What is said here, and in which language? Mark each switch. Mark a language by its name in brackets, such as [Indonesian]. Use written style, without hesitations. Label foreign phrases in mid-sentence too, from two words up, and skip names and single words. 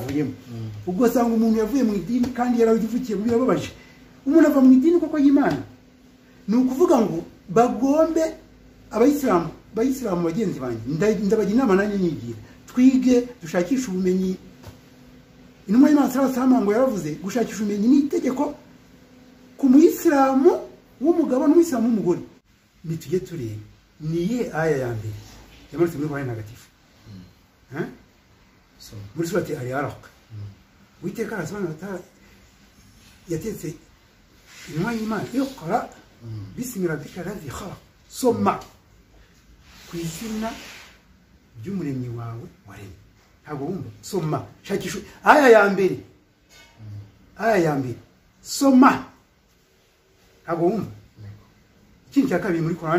[Kinyarwanda] avuyemo ugasanga umuntu yavuye mu idini kandi yaravukiye birababaje umuntu ava mu idini koko y'Imana ni ukuvuga ngo bagombe abayisilamu bagenzi banjye ndabagira inama nanjye nyigira twige dushakisha ubumenyi intumwa y'Imana [Arabic] صلى الله عليه وسلم [Kinyarwanda] ngo yaravuze gushakisha ubumenyi ni itegeko ku muyisilamu w'umugabo n'umuyisilamu w'umugore nitujye tureba niye aya ya mbere yamanutse muri Qur'ani ntagatifu muri surati al-Alaq witeka arasobanura yatetse intumwa y'Imana [Arabic] اقرأ باسم ربك الذي خلق [Kinyarwanda] soma ku izina ry'umuremyi wawe waremye ntabwo wumva soma shakisha aya ya mbere soma ntabwo wumva ikindi cya kabiri muri Qur'ani